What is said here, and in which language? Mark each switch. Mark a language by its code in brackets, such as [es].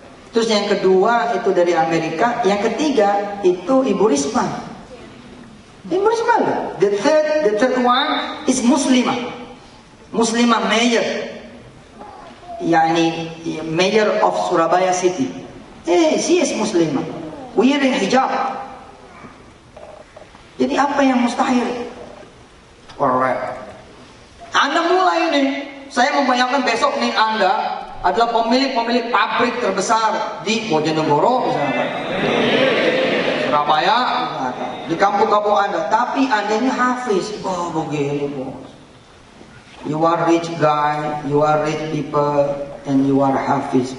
[id] Terus yang kedua itu dari Amerika, yang ketiga itu Ibu Risma. Ibu Risma loh. [en] The third one is Muslimah mayor, yani mayor of Surabaya city. She is Muslimah, wearing hijab. [id] Jadi apa yang mustahil? Alright. Anda mulai nih. Saya membayangkan besok nih Anda adalah pemilik pabrik terbesar di Bojonegoro misalnya, Surabaya misalnya, di kampung-kampung Anda, tapi Anda ini hafiz. Oh begini bos, [en] you are rich guy, you are rich people, and you are hafiz.